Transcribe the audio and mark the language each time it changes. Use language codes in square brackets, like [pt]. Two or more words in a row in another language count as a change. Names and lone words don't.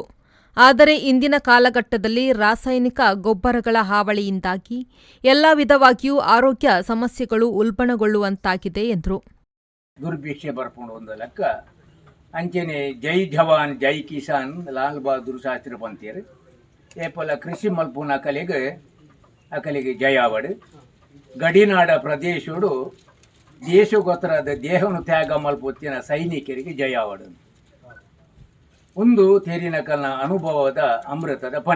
[kn] ಆದರೆ ಇಂದಿನ ಕಾಲಘಟ್ಟದಲ್ಲಿ ರಾಸಾಯನಿಕ ಗೊಬ್ಬರಗಳ ಹಾವಳಿಯಿಂದಾಗಿ ಎಲ್ಲ ವಿಧವಾಗಿಯೂ ಆರೋಗ್ಯ ಸಮಸ್ಯೆಗಳು ಉಲ್ಬಣಗೊಳ್ಳುವಂತಾಗಿದೆ ಎಂದರು. [tcy] ದುರ್ಭಿಕ್ಷೆ ಬರ್ಕೊಂಡು ಒಂದು ಲೆಕ್ಕ ಅಂಚೆನೆ [hi] जय जवान जय किसान [tcy] ಲಾಲ್ ಬಹದ್ದೂರ್ ಶಾಸ್ತ್ರಿ ಪಂತೀರು ಏಪಲ ಕೃಷಿ ಮಲ್ಪುನ ಅಕಲಿಗೆ ಜಯಾವಡು ಗಡಿನಾಡ ಪ್ರದೇಶಡು ದೇಶಗೋತ್ತರದ ದೇಹವನ್ನು ತ್ಯಾಗ ಮಲ್ಪೊತ್ತಿನ ಸೈನಿಕರಿಗೆ ಜಯಾವಡು ಒಂದು ತೇರಿನಕಲ್ನ ಅನುಭವದ ಅಮೃತದ ಪಣಿ.